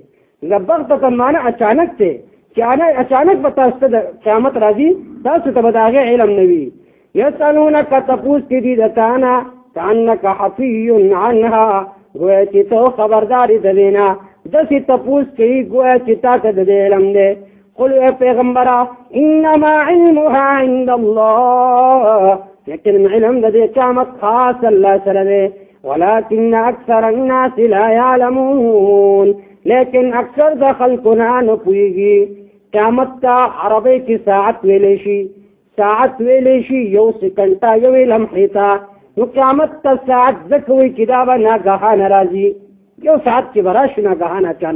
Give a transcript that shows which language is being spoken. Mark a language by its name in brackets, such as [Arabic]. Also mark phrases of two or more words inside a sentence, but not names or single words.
[Pashto] د بغتة معنی اچانک دی چې اچانک به تاسو ته د قیامت راځي، تاسو ته به د هغې علم نه وي. یسألونک تپوس کې دي د تا نه [Arabic] کأنک حفی عنها [Pashto] گویا چې ته خبرداری د دې نه داسې تپوس کوي گویا چې تا ته د دې علم دی. [Arabic] قل [Pashto] اے پیغمبره [Arabic] انما علمها عند الله، [Pashto] لیکن علم د دې قیامت خاص الله سره دی. [Arabic] ولكن اکثر الناس لا يعلمون، [Pashto] لیکن اکثر د خلکو نه پوهېږي. قیامت ته عربی کې ساعت ویلی شي، ساعت ویلی شي یو سکنډ ته یوې لمحې ته. نو قیامت ته ساعت ځکه وایي چې دا به ناګهانه راځي، یو ساعت چې به راشي ناګهانه اچانک.